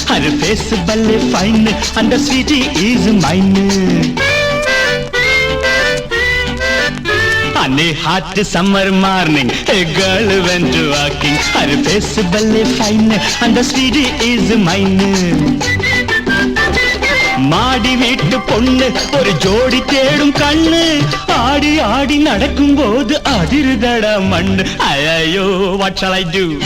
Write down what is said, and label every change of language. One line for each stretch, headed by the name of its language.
English: Her face very fine, and the sweetie is mine. On a hot summer morning, a girl went to walking. Her face very fine, and the sweetie is mine.
Tamil: மாடி வீட்டு பொண்ணு ஒரு ஜோடி தேடும் கண்ணு, ஆடி ஆடி நடக்கும் போது அதிருதட மண்ணு. ஐயோ,
English: what shall I do?